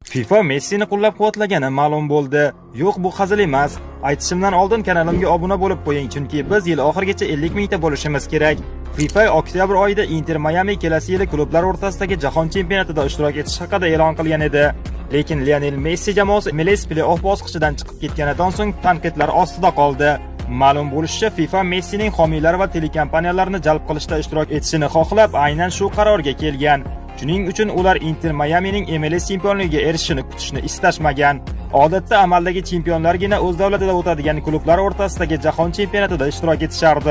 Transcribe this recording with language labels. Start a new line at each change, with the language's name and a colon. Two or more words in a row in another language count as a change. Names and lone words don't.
Uzbek: FIFA Messini qo'llab-quvvatlagani ma'lum bo'ldi. Yo'q, bu hazil emas. Aytishimdan oldin kanalimga obuna bo'lib qo'ying, chunki biz yil oxirigacha 50 mingta bo'lishimiz kerak. FIFA oktyabr oyida Inter Miami kelasi yili klublar o'rtasidagi jahon chempionatida ishtirok etish haqida e'lon qilgan edi. Lekin Lionel Messi jamoasi MLS play-off bosqichidan chiqib ketganidan so'ng tanqidlar ostida qoldi. Ma'lum bo'lishicha, FIFA Messining homiylar va telekompaniyalarni jalb qilishda ishtirok etishini xohlab, aynan shu qarorga kelgan. Shuning uchun ular Inter Miamining MLS chempionligiga erishishini kutishni istashmagan. Odatda amaldagi chempionlargina o'z davlatida o'tadigan klublar o'rtasidagi jahon chempionatida ishtirok etishardi.